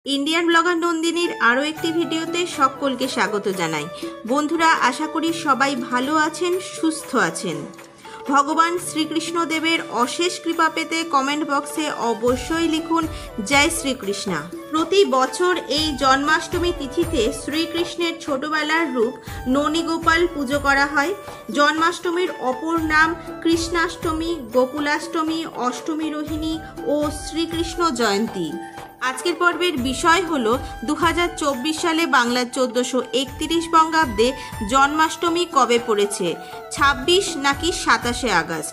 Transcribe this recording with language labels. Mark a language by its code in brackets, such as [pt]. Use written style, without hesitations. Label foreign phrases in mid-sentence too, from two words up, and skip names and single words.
[en] Indian blogger [bn] নন্দিনীর আরো একটি ভিডিওতে সকলকে স্বাগত জানাই। বন্ধুরা আশা করি সবাই ভালো আছেন, সুস্থ আছেন। ভগবান শ্রীকৃষ্ণ দেবের অশেষ কৃপা পেতে [en] comment box-e [bn] অবশ্যই লিখুন জয় শ্রীকৃষ্ণ। প্রতি বছর এই জন্মাষ্টমী তিথিতে শ্রীকৃষ্ণের ছোটবেলার রূপ ননীগোপাল পুজো করা হয়। জন্মাষ্টমীর অপর নাম কৃষ্ণাষ্টমী, গোকুলাষ্টমী, অষ্টমী রোহিণী ও শ্রীকৃষ্ণ জয়ন্তী। আজকের পর্বের বিষয় হলো 2024 সালে বাংলার 1431 বঙ্গাব্দে জন্মাষ্টমী কবে পড়েছে, 26 নাকি 27 আগস্ট।